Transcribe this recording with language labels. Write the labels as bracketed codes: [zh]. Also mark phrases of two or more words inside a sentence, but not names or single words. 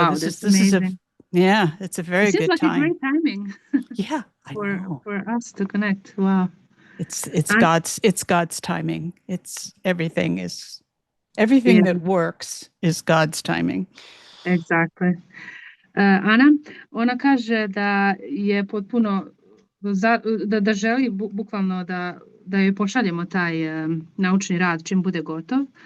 [en] Wow, that's amazing. it's a It very seems good like a time. great timing Yeah, I know. for us to connect. Wow. It's And God's timing. Everything yeah, that works is God's timing. exactly. [sr] Ana, ona kaže da je potpuno da želi bukvalno da joj pošaljemo taj naučni rad čim bude gotov.